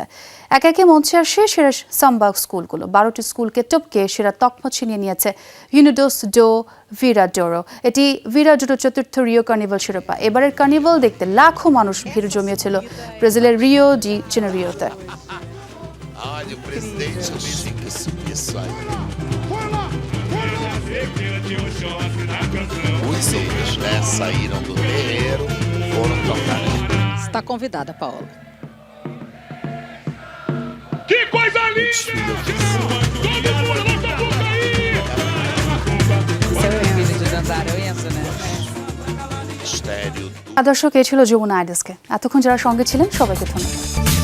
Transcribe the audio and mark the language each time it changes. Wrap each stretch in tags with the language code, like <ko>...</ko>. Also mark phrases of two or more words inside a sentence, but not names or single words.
<bn>একে একে মঞ্চে আসে সেরা সাম্বা স্কুলগুলো। 12টি স্কুলকে টপকে সেরা তকমা ছিনিয়ে নিয়েছে ইউনিডোস ডো ভিরাডোরো। এটি ভিরাডোরো চতুর্থ রিও কার্নিভাল শিরোপা। এবারের কার্নিভাল দেখতে লাখো মানুষ ভিড় জমিয়েছিল ব্রাজিলের রিও ডি জেনেরিওতে।</bn> <pt>Saíram do terreiro, foram tocar. Está convidada, Paola. Que coisa linda! Todo mundo levanta a boca aí! Seu filho de dançar, eu entro, né?</pt> <bn>দর্শক, এই ছিল যমুনা আইডেস্কে। এতক্ষণ যারা সঙ্গে ছিলেন সবাইকে ধন্যবাদ।</bn>